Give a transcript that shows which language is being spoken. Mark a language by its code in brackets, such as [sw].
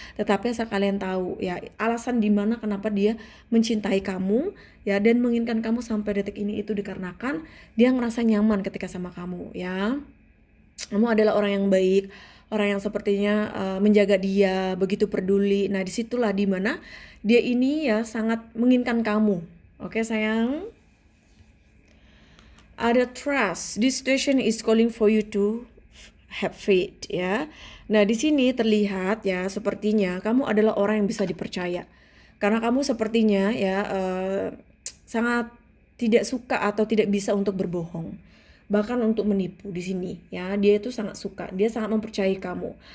[id] Tetapi asal kalian tahu ya alasan dimana kenapa dia mencintai kamu ya dan menginginkan kamu sampai detik ini itu dikarenakan dia ngerasa nyaman ketika sama kamu ya. Kamu adalah orang yang baik, orang yang sepertinya menjaga dia, begitu peduli. Nah, disitulah dimana dia ini ya sangat menginginkan kamu. Oke, sayang. Ada trust. [en] This situation is calling for you to have faith [id] ya. Nah, di sini terlihat ya sepertinya kamu adalah orang yang bisa dipercaya. Karena kamu sepertinya ya sangat tidak suka atau tidak bisa untuk berbohong. Bahkan untuk menipu di sini ya. Dia itu sangat suka, dia sangat mempercayai kamu.